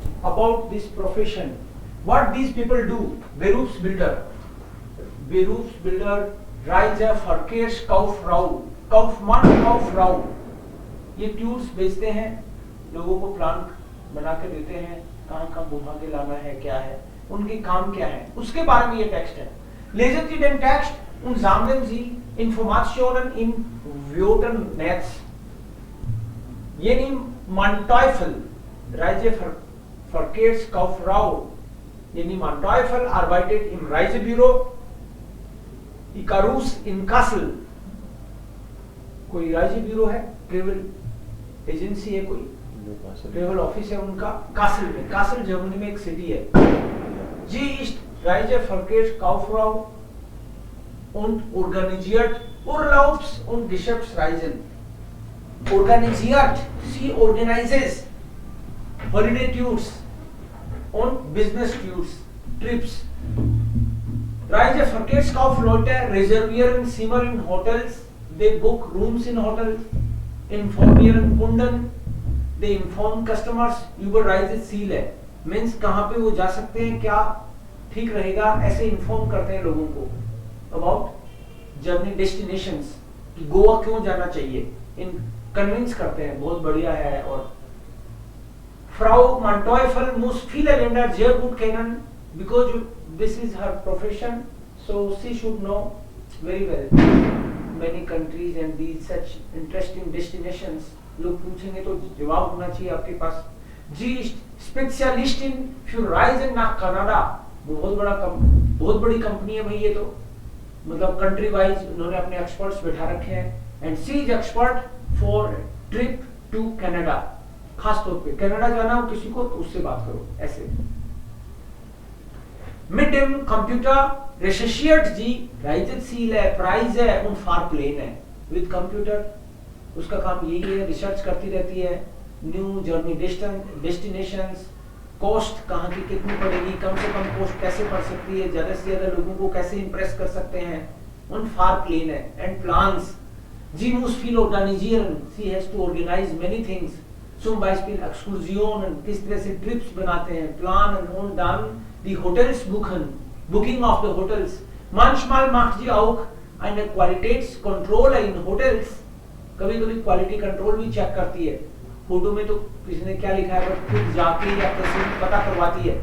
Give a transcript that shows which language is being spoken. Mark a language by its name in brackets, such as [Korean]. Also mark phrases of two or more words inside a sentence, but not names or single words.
[English] about this profession. What these people do? [German] Berufsbilder, Reiser Verkehrs Kaufmann, [Hindi] ये टूल्स बेचते हैं, लोगों को प्लान बना के देते हैं, कहाँ घुमा के लाना है, क्या है उनके काम, क्या है उसके बारे में ये टेक्स्ट है. [German] Lesen Sie den Text und sammeln Sie Informationen in Wörternetz. Jenny Manteuffel, Reiseverkehrskauffrau. Jenny Manteuffel arbeitet im Reisebüro Icarus in Kassel. [Hindi] कोई reisebüro है, [English] travel agency [Hindi] है, कोई [English] travel office [Hindi] है उनका कासल में. कासल जर्मनी में एक सिटी है. [German] जी ist Reiseverkehrskauffrau und organisiert Urlaubs- und Geschäftsreisen. Organisiert, sie [English] organizes holiday tours und business tours, trips. [German] Reiseverkehrskaufleute reservieren Zimmer in Hotels, [English] they book rooms in hotels, [German] informieren Kunden, [English] they inform customers [German] über Reiseziele. [Hindi] मीन्स कहाँ पे वो जा सकते हैं, क्या ठीक रहेगा, ऐसे इन्फॉर्म करते हैं लोगों को [English] about journey destinations, [Hindi] कि गोवा क्यों जाना चाहिए, [English] in convince [Hindi] करते हैं, बहुत बढ़िया है. [English] और [German] Frau Manteuffel muss viele Länder sehr gut kennen [English] because this is her profession, so she should know very well many countries and these such interesting destinations. [Hindi] लोग पूछेंगे तो जवाब होना चाहिए आपके पास. [German] जी Spezialistin für Reisen nach Kanada, [Hindi] बहुत बड़ी कंपनी है भाई ये तो, मतलब [English] country wise [Hindi] उन्होंने अपने एक्सपर्ट्स बैठा रखे हैं. [English] and she is expert for trip to Canada, [Hindi] खास तौर पे कनाडा जाना हो किसी को तो उससे बात करो ऐसे. [German] Mit dem Computer recherchiert sie Reiseziele, Preise und Fahrpläne. [English] With computer [Hindi] उसका काम यही है, रिसर्च करती रहती है, [English] new journey destinations, [Hindi] कॉस्ट कहाँ की कितनी पड़ेगी, कम से कम कॉस्ट कैसे पड़ सकती है, ज्यादा से ज्यादा लोगों को कैसे इंप्रेस कर सकते हैं, उन Fahrpläne [English] and Plans. [German] Sie muss viel organisieren, sie [English] has to organize many things. [German] Zum Beispiel Exkursionen, [Hindi] किस तरह से ट्रिप्स बनाते हैं, [German] planen und dann die Hotels buchen, [English] booking of the hotels. [German] Manchmal macht sie auch eine Qualitätskontrolle in Hotels. [Hindi] कभी-कभी [English] quality control [Hindi] भी चेक करती है. फोटो में तो किसी ने क्या लिखा है बट खुद जाके या कैसे पता करवाती है.